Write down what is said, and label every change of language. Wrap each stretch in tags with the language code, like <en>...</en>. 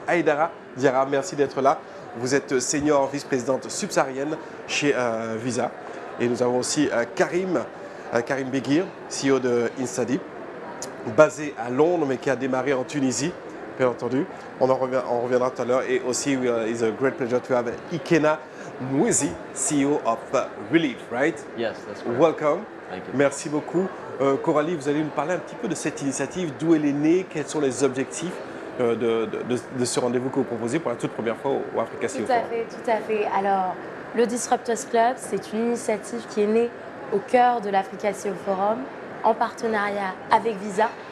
<fr>Aïdara Diarra, merci d'être là. Vous êtes senior vice-présidente subsaharienne chez Visa. Et nous avons aussi Karim Beguir, CEO de Instadi, basé à Londres, mais qui a démarré en Tunisie, bien entendu. On reviendra tout à l'heure. Et aussi,</fr> <en>it's a great pleasure to have Ikena Mwizi, CEO of Relief, right? Yes, that's correct. Welcome. Thank you.</en> <fr>Merci beaucoup. Coralie, vous allez nous parler un petit peu de cette initiative, d'où elle est née, quels sont les objectifs de ce rendez-vous que vous proposez pour la toute première fois au Africa CEO Forum. Tout à fait. Alors, le Disruptors Club, c'est une initiative qui est née au cœur de l'Africa CEO Forum, en partenariat avec Visa.</fr>